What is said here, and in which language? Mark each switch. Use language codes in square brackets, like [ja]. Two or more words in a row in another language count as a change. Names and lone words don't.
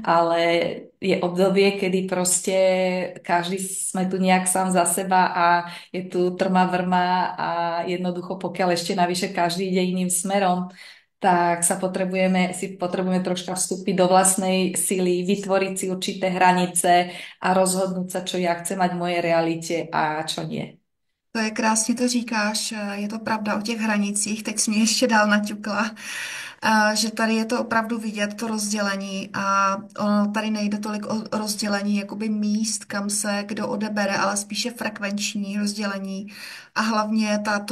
[sk] Ale je obdobie, kedy proste každý sme tu nejak sám za seba a je tu trma vrma a jednoducho pokiaľ ešte navyše každý ide iným smerom, tak potrebujeme troška vstúpiť do vlastnej sily, vytvoriť si určité hranice a rozhodnúť sa, čo ja chcem mať v mojej realite a čo nie. [cs] To je krásně to říkáš, je to pravda o těch hranicích, teď jsi mě ještě dál naťukla. že tady je to opravdu vidět, to rozdělení a ono tady nejde tolik o rozdělení jakoby míst, kam se kdo odebere, ale spíše frekvenční rozdělení a hlavně tato